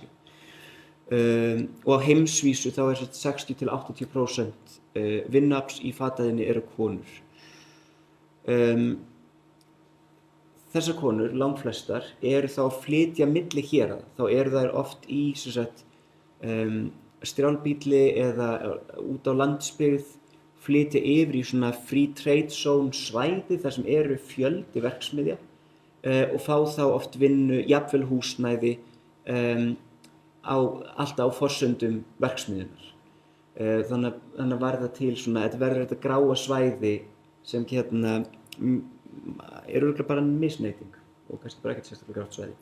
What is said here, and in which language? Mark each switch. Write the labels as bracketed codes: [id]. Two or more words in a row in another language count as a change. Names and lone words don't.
[is] Og á heimsvísu þá er 60-80% vinnuafls í fataiðnaði eru konur. Þessar konur, langflestar, eru þá að flytja milli héraða. Þá eru þær oft í strjálbýli eða út á landsbyggð, flytja yfir í svona [en] free trade zone [is] svæði þar sem eru fjöldi verksmiðja og fá þá oft vinnu, jafnvel húsnæði, alltaf á forsendum verksmiðjunar. Þannig að verða til þetta verður þetta gráa svæði sem er örugglega bara misneyting og kannski bara ekkert sérstaklega grátt svæði.